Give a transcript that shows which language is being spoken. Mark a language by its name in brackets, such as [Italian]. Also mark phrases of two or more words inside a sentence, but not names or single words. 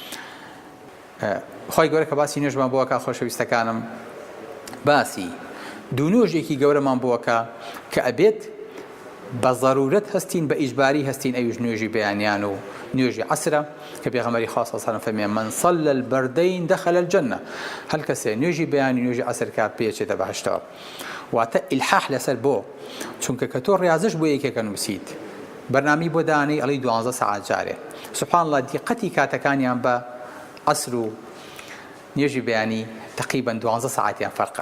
[Central Kurdish] خۆی گەورە کە باسی نوێژمان بۆەکە، خۆشەویستەکانم، باسی دوو نوێژێکی گەورەمان بۆەکە کە ئەبێت بە ضرورەت هەستین، بە ئیجباری هەستین، ئەویش نوێژی بەیانیان و نوێژی عەسرە کە پێغەمبەری خوا [Arabic] صلی الله علیه و سلم [Central Kurdish] فەرمێ [Arabic] من صلى البردین دخل الجنة. [Central Kurdish] هەر کەسێ نوێژی بەیانی نوێژی عەسر کات پێچێتە بەهەشتەوە. واتە ئیلحاح لەسەر بۆ، چونکە کە تۆ ڕیاضەش بۆ یەکێکە نووسیت، بەرنامی بۆ دانەی ئەڵی 12 سەعات جارێ، [Arabic] سوبحان الله، [Central Kurdish] دیقەتی کاتەکانیان بە عەسر و نوێژی بەیانی تقریبا 12 سەعاتیان فەرقە.